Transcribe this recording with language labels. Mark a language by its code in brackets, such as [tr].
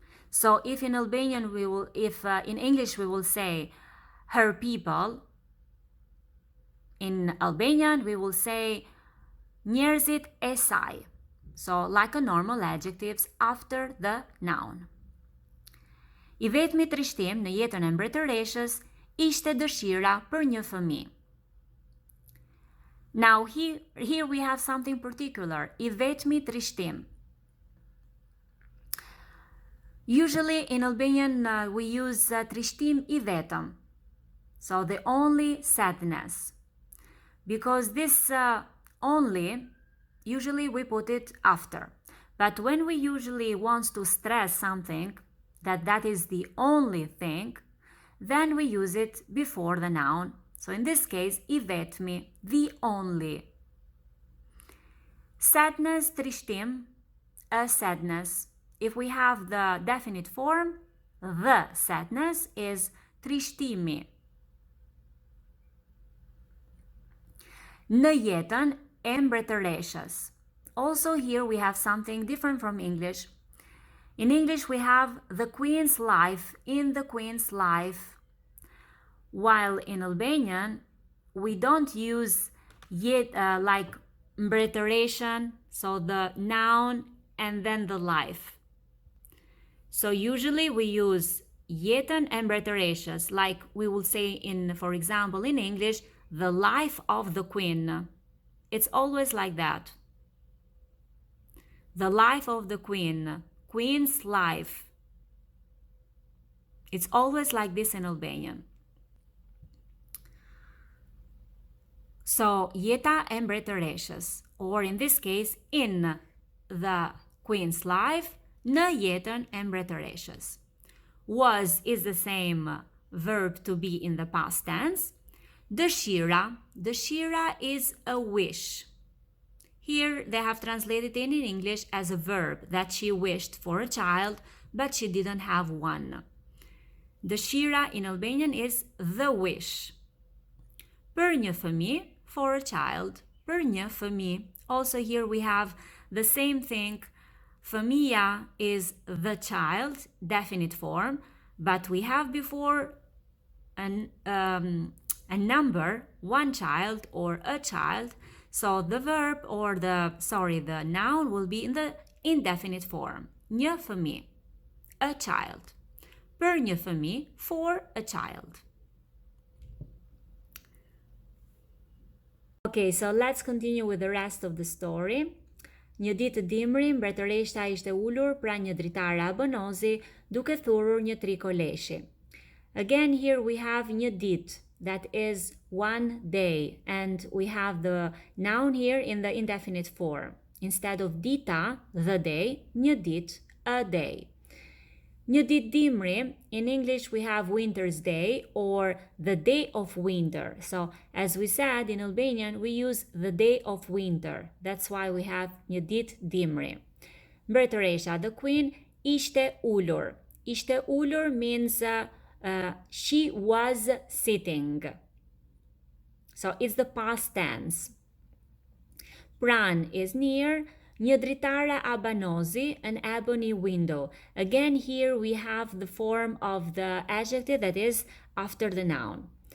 [en] So if in Albanian in English we will say her people, in Albanian we will say [sq] njerëzit e saj. [en] So like a normal adjectives after the noun. [sq] I vetmi trishtim në jetën e mbretëreshës ishte dëshira për një fëmijë. [en] Now here we have something particular. [sq] I vetmi trishtim. [en] Usually in Albanian we use [sq] trishtim I vetëm. [en] So the only sadness. Because this only, usually we put it after. But when we usually want to stress something, that is the only thing, then we use it before the noun. So in this case, [sq] I vetmi, [en] the only. Sadness, trishtim, a sadness. If we have the definite form, the sadness is trishtimi. [sq] Në jetën e mbretëreshës. [en] Also here we have something different from English. In English we have the queen's life, in the queen's life, while in Albanian we don't use like mbretëreshën, so the noun and then the life. So usually we use [sq] jetën e mbretëreshës, [en] like we will say for example in English, the life of the queen. It's always like that. The life of the queen. Queen's life. It's always like this in Albanian. So, [sq] jeta e mbretëreshës, [en] or in this case, in the queen's life, [sq] në jetën e mbretëreshës. [en] Was is the same verb to be in the past tense. Dëshira. Dëshira is a wish. Here they have translated it in English as a verb that she wished for a child, but she didn't have one. Dëshira in Albanian is the wish. [sq] Për një fëmijë, [en] for a child. [sq] Për një fëmijë. [en] Also here we have the same thing. Fëmija is the child, definite form, but we have before an a number, one child or a child. So the verb or the noun will be in the indefinite form. [sq] Një fëmijë, [en] a child. [sq] Për një fëmijë, [en] for a child. Okay, so let's continue with the rest of the story. [sq] Një ditë të dimri, mbretëreshta ishte ulur pranë një dritare abanozi duke thurur një trikoleshi. [en] Again, here we have [sq] një ditë, [en] that is one day, and we have the noun here in the indefinite form. Instead of dita, the day, [sq] një ditë, [en] a day. [sq] Një ditë dimri, [en] in English we have winter's day or the day of winter. So as we said in Albanian, we use the day of winter. That's why we have [sq] një ditë dimri. Mbretëresha, [en] the queen, [sq] ishte ulur. Ishte ulur [en] means she was sitting. So it's the past tense. Pran is near. [sq] Një dritare abanozi, [en] an ebony window. Again, here we have the form of the adjective that is after the noun.